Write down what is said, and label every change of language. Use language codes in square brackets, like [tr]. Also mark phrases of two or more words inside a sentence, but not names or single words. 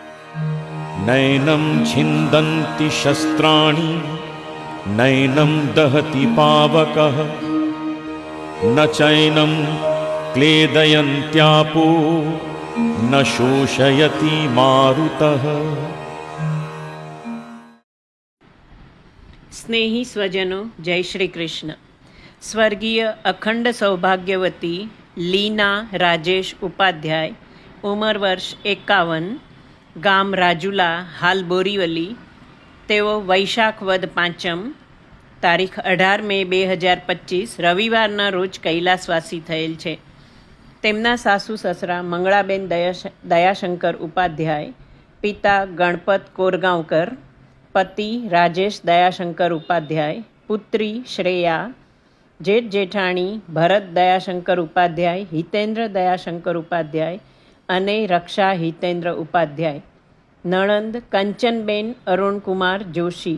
[sa] नैनं छिन्दन्ति शस्त्राणि नैनं दहति पावकः न चैनं क्लेदयन्त्यापो न शोषयति मारुतः। [hi] स्नेही स्वजनों, जय श्री कृष्ण। [gu] સ્વર્ગીય અખંડ સૌભાગ્યવતી લીના રાજેશ ઉપાધ્યાય, ઉંમર વર્ષ 51, ગામ રાજુલા, હાલ બોરીવલી. તેઓ વૈશાખ વદ 5, તારીખ 18 મે 2025 રવિવારના રોજ કૈલાસવાસી થયેલ છે. તેમના સાસુ સસરા મંગળાબેન દયાશંકર ઉપાધ્યાય, પિતા ગણપત કોરગાંવકર, પતિ રાજેશ દયાશંકર ઉપાધ્યાય, પુત્રી શ્રેયા, જેઠ જેઠાણી ભરત દયાશંકર ઉપાધ્યાય, હિતેન્દ્ર દયાશંકર ઉપાધ્યાય અને રક્ષા હિતેન્દ્ર ઉપાધ્યાય, નણંદ કંચનબેન અરુણકુમાર જોશી.